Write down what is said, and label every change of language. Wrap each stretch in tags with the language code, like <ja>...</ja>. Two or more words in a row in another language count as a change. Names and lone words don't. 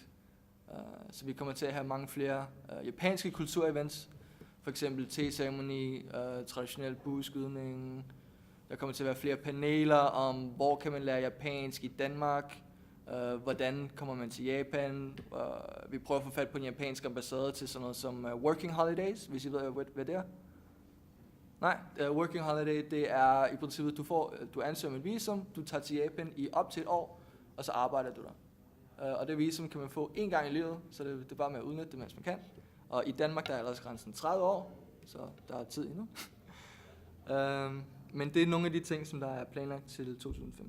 <da>Så vi kommer til at have mange flere japanske kulturevents, for eksempel te-ceremoni, traditionel bueskydning. Der kommer til at være flere paneler om, hvor kan man lære japansk i Danmark, hvordan kommer man til Japan. Vi prøver at få fat på en japansk ambassade til sådan noget som</da> <en>working holidays,</en> <da>hvis I ved, hvad det er. Nej,</da> <en>working holiday,</en> <da>det er i princippet, du ansøger om et visum, du tager til Japan i op til et år, og så arbejder du der. Og det visum kan man få en gang i livet, så det er bare med at udnytte det, mens man kan. Og i Danmark, der er aldersgrænsen 30 år, så der er tid endnu. Men det er nogle af de ting, som der er planlagt til 2015.</da>